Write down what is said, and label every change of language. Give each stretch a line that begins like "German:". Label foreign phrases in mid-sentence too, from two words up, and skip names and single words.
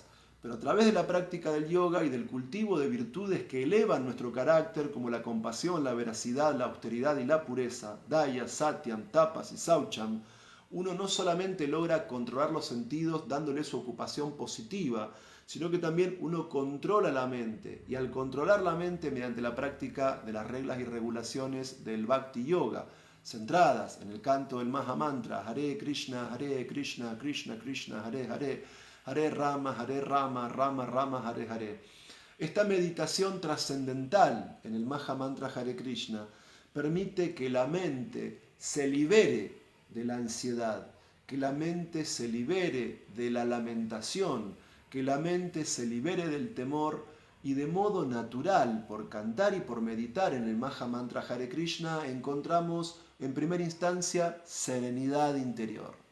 Spanish: Pero a través de la práctica del yoga y del cultivo de virtudes que elevan nuestro carácter, como la compasión, la veracidad, la austeridad y la pureza,
Sanskrit: दया, सत्यं, तपस्
Spanish: y Saucham, uno no solamente logra controlar los sentidos dándole su ocupación positiva, sino que también uno controla la mente. Y al controlar la mente mediante la práctica de las reglas y regulaciones del Bhakti Yoga, centradas en el canto del Maha Mantra,
Sanskrit: हरे कृष्ण, कृष्ण कृष्ण, हरे हरे, हरे राम, राम राम, हरे हरे.
Spanish: Esta meditación trascendental en el Maha Mantra Hare Krishna permite que la mente se libere de la ansiedad, que la mente se libere de la lamentación, que la mente se libere del temor y de modo natural, por cantar y por meditar en el Maha Mantra Hare Krishna, encontramos en primera instancia serenidad interior.